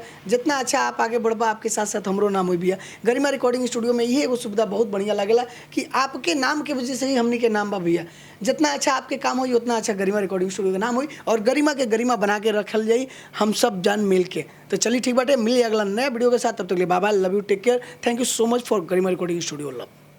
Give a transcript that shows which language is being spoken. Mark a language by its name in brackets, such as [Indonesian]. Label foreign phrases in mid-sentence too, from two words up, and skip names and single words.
[Bhojpuri] जितना अच्छा आप आगे बढ़बा, आपके साथ साथ हमरो नाम हुई भैया। गरिमा रिकॉर्डिंग स्टूडियो में ये एगो सुविधा बहुत बढ़िया लगेला कि आपके नाम के वजह से ही हमने के नाम बा भैया। जितना अच्छा आपके काम होई उतना अच्छा गरिमा रिकॉर्डिंग स्टूडियो का नाम हुई, और गरिमा के गरिमा बना के रखल जाई हम सब जान मिल के। तो चलिए ठीक बाटे, मिलिए अगला नया वीडियो के साथ, तब तक के लिए [English] bye bye, love you, take care, thank you so much for Garima Recording Studio love.